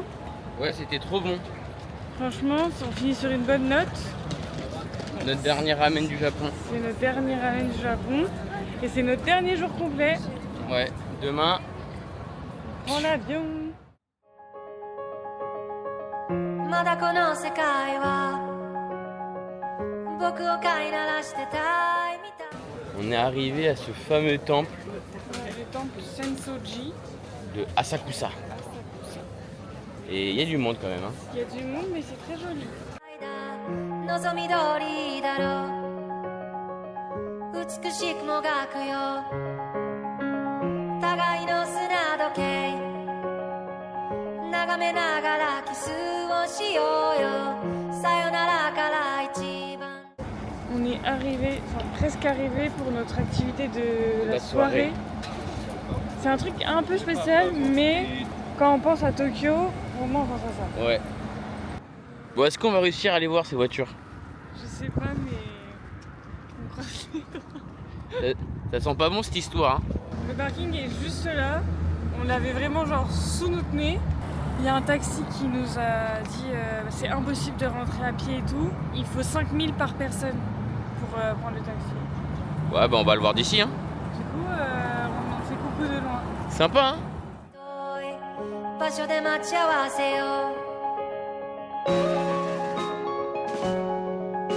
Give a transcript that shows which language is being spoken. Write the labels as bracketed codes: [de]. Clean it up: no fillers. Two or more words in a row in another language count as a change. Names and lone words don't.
[fr] Ouais, c'était trop bon. Franchement, on finit sur une bonne note. Notre dernier ramen du Japon. C'est notre dernier ramen du Japon. Et c'est notre dernier jour complet. Ouais, demain, On prend l'avion. [ja] まだこの世界は僕を飼いならしてたいみたい [fr] on est arrivé à ce fameux temple Le temple Sensoji. de Asakusa. Et il y a du monde quand même. Hein. Il y a du monde, mais c'est très joli. [ja] だ望み通りだろう美しくもがくよ互いの砂時計眺めながらキスをしようよさよならから一番 [fr] On est arrivé, enfin presque arrivé pour notre activité de la La soirée. soirée. C'est un truc un peu spécial, mais quand on pense à Tokyo, vraiment on pense à ça. Ouais. Bon, est-ce qu'on va réussir à aller voir ces voitures? Je sais pas, mais on croise les doigts. Ça sent pas bon cette histoire. Hein. Le parking est juste là. On l'avait vraiment genre sous notre nez. Il y a un taxi qui nous a dit c'est impossible de rentrer à pied et tout. Il faut 5000 par personne pour prendre le taxi. Ouais, bah on va le voir d'ici. Hein. Du coup, on fait coucou de loin. Sympa, hein? [ja] 遠い場所で待ち合わせよう